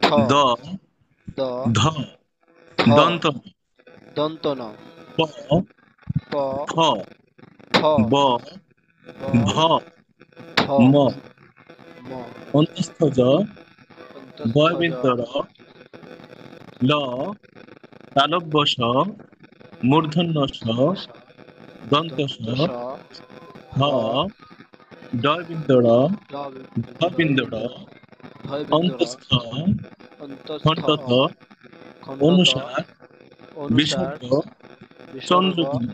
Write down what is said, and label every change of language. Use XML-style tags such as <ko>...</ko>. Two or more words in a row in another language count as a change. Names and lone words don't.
<as>দ, দ, ধ, ধ, দন্ত ন, দন্ত ন, প, প, ফ, ফ, ব, ব, ভ, ভ, ম, ম, অন্তস্থ জ, অন্তস্থ জ, বয়বিন্দু র, ল, তালব্য স, মূর্ধন্য স, স, দন্ত স, দন্ত স, হ, হ, ড বিন্দু র, ড ধ বিন্দু র, ধয় বিন্দু র, অন্তঃস্থ, অন্তঃস্থ খণ্ডত, অ, খণ্ডত, অনুসার, অনুসার, বিসর্গ, বিসর্গ, চন্দ্রবিন্দু।</as>